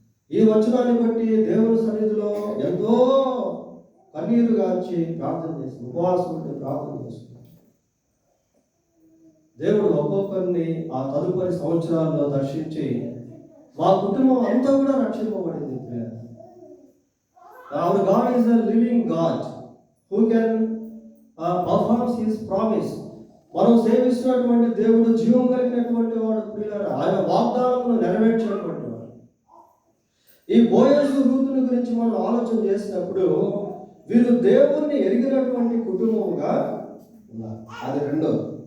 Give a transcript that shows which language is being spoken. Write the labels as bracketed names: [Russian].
[Telugu] ఈ వచనాన్ని బట్టి దేవుని సన్నిధిలో ఎంతో కన్నీరు గార్చి ప్రార్థన చేసి, ఉపవాసం ఉంటే ప్రార్థన చేస్తున్నాను. దేవుడు ఒక్కొక్కరిని ఆ తదుపరి సంవత్సరాల్లో దర్శించి మా కుటుంబం అంతా కూడా రక్షింపబడింది. [English] Our God is a living God who can perform His promise. [Telugu] మనం సేవిస్తున్నటువంటి దేవుడు జీవం కలిగినటువంటి వాడు. ప్రియులారా, ఆయన వాగ్దానమును నెరవేర్చేటువంటి వాడు. ఈ బోయజు రూతుని గురించి మనం ఆలోచన చేసినప్పుడు వీరు దేవుణ్ణి ఎరిగినటువంటి కుటుంబముగా ఉన్నారు. అది రెండోది.